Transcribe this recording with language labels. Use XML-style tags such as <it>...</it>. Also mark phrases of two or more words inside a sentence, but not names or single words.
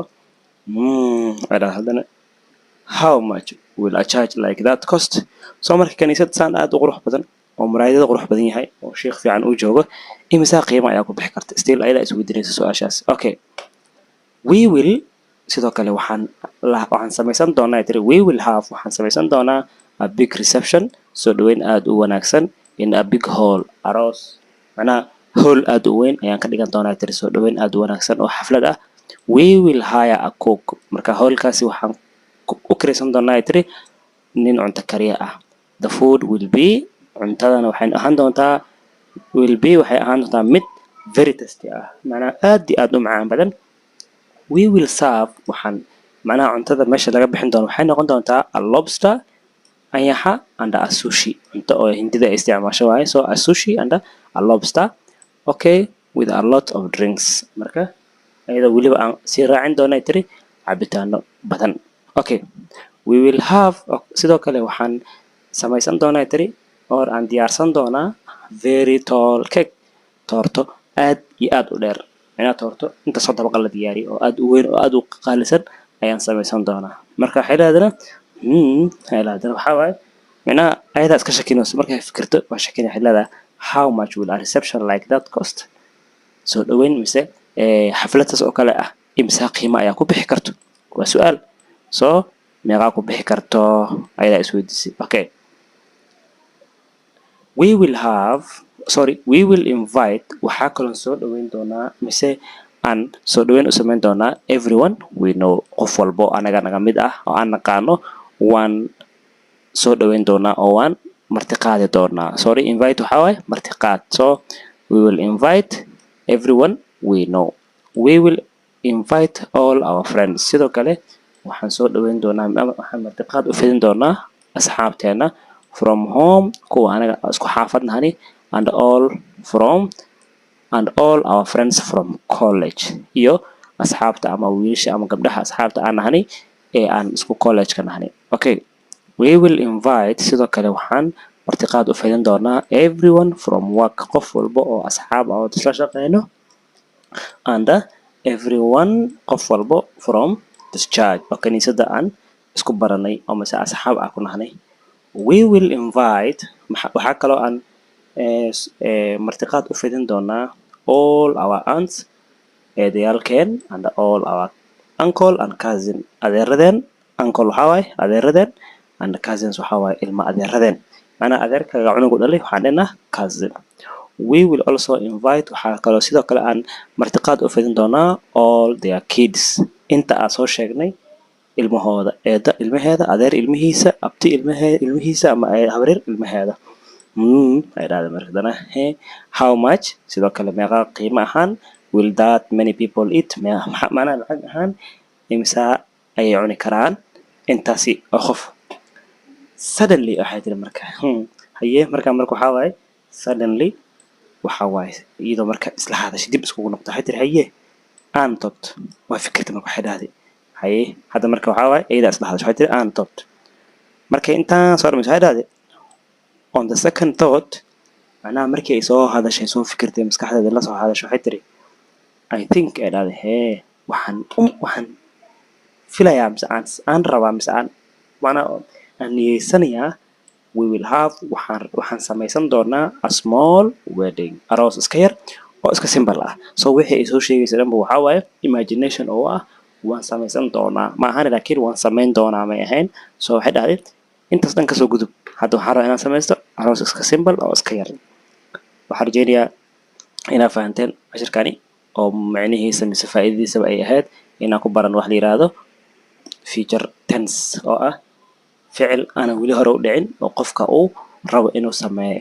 <en>Hadana how much will a church like that cost?</en> <so>So marka kaniisad saan aad u qurux badan oo muraayada qurux badan yahay oo sheekh fiican uu joogo, imisa qiimo ayaa ku bixi karta? Still ayada isweydiinaysa su'aashaas.</so> <en>Okay, we will</en> <so>sidoo kale waxaan samaysan doonaa tiri</so> <en>we will have</en> <so>waxaan samaysan doonaa</so> <en>a big reception,</en> <so>soo dhaweyn aad u wanaagsan,</so> <en>in a big hall,</en> <so>aroos macnaha hall aad u weyn ayaan ka dhigan doonaa tiri, soo dhaweyn aad u wanaagsan oo xaflad ah.</so> <en>We will hire a cook,</en> <so>marka hallkaasi waxaan u kiraysan doonaa tiri nin cunto kariya ah.</so> <en>The food will be,</en> <so>cuntadana waxay ahaan doontaa mid</so> <en>very tasty</en> <so>ah, macnaha aad iyo aad u macaan badan.</so> <en>We will serve</en> <so>waxaan macnaha cuntada meesha laga bixin doono waxay noqon doontaa</so> <en>a lobster,</en> <so>anyaxa,</so> <en>and a sushi,</en> <so>cunto oo hindida ay isticmaasho waaye,</so> <en>so a sushi and a lobster, okay, with a lot of drinks.</en> <so>Marka ayada weliba aan sii raacin doonaa tiri cabitaano badan.</so> <en>Okay, we will have</en> <so>sidoo kale waxaan samaysan doonaa tiri or aan diyaarsan doonaa</so> <en>very tall cake,</en> <so>toorto aad iyo aad u dheer, macnaha toorto inta soo dabaqa la diyaariyay oo aad u weyn oo aad u qaalisan ayaan samaysan doonaa. Marka waxay leedahay waxaa waaye macnaha ayadaa iska shakinayso markay fikirto waa shakinay. Waxay leedahay</so> <en>how much will a reception like that cost?</en> <so>Soo dhaweyn mise xafladtaas oo kale ah imisa qiimo ayaa ku bixi karto? Waa su'aal. So meeqaa ku bixi karto ayadaa isweydiisay.</so> <en>Okay, we will invite</en> <so>waxaa kaloo soo dhaweyn doonaa mise aan soo dhaweyn u samayn doonaa</so> <en>everyone we know,</en> <so>qof walbo anaga naga mid ah oo aan naqaano waan soo dhaweyn doonaa oo waan martiqaadi doonaa. Invite waxaa waaye martiqaad.</so> <en>So we will invite everyone we know. We will invite all our friends.</en> <so>Sidoo kale waxaan soo dhaweyn doonaa waxaan martiqaad u fidin doonaa asxaabteena</so> <en>from home,</en> <so>kuwa anaga isku xaafadnahani,</so> <en>and all our friends from college,</en> <so>iyo asxaabta ama wiilasha ama gabdhaha asxaabta aan nahani ee aan isku college-ka nahani.</so> <en>Okay, we will invite</en> <so>sidoo kale waxaan martiqaad u fidin doonaa</so> <en>everyone from work,</en> <so>qof walba oo asxaab ah oo isla shaqeyno,</so> <en>and everyone</en> <so>qof walba</so> <en>from this church</en> <so>oo kaniisada aan isku baranay oo mise asxaab ah ku nahnay.</so> <en>We will invite</en> <so>waxaa kaloo aan martiqaad u fidin doonaa</so> <en>all our aunts</en> <so>eedayaalkeen</so> <en>and all our uncle and cousin</en> <so>adeeradeen uncle waxaa waaye adeeradeen</so> <en>and cousins</en> <so>waxaa waaye ilma adeeradeen macnaa adeerkaaga cunugu dhalay waxaan dhinaa cousin.</so> <en>We will also invite</en> <so>waxaa kaloo sidoo kale aan martiqaad u fidin doonaa</so> <en>all their kids</en> <so>inta aan soo sheegnay ilmahooda eeda ilmaheeda adeer ilmihiisa abti ilmihiisa ama habaryar ilmaheeda ay dhahday markadana</so> <en>how much</en> <so>sidoo kale meeqa qiimo ahaan</so> <en>will that many people eat</en> <so>macnaa lacag ahaan imisa ayay cuni karaan intaasi oo qof. Suddenly waxay tiri marka haye marka waxaa waaye suddenly waxaa waaye iyadoo marka isla hadashay dib iskugu noqdo waxay tiri haye aan tobt waa fikirta marka waxay dhahday haye hadda marka waxaa waaye iyada isla hadashay waxay tiri aan tobt marka intaan soo dhamayso waxay dhahday</so> <en>on the second thought</en> <so>macnaha markii ay soo hadashay soo fikirtay maskaxdeeda la soo hadashay waxay tiri</so> <en>I think</en> <so>ay dhahday waxaan filayaa mise aan rabaa mise aan niyeysanayaa</so> <en>we will have</en> <so>waxaan samaysan doonaa</so> <en>a small wedding</en> <so>aroos iska yar oo iska simple ah. So wixii ay soo sheegaysa dhanba waxaa waaye imagination oo ah waan samaysan doonaa ma ahan laakiin waan samayn doonaa may ahayn. So waxay dhahday intaas dhan kasoo gudub hadda waxaan rabaa inaan samaysto aroos iska simple oo iska yar. waxaan rajeynayaa inaad fahanteen cashirkani oo macnihiisa mise faa'iidadiisaba ay ahayd inaan ku baran wax la yiraahdo</so> <en>future tense</en> <so>oo ah ficil aan weli hore u dhicin oo qofka uu rabo inuu sameeyo.</so>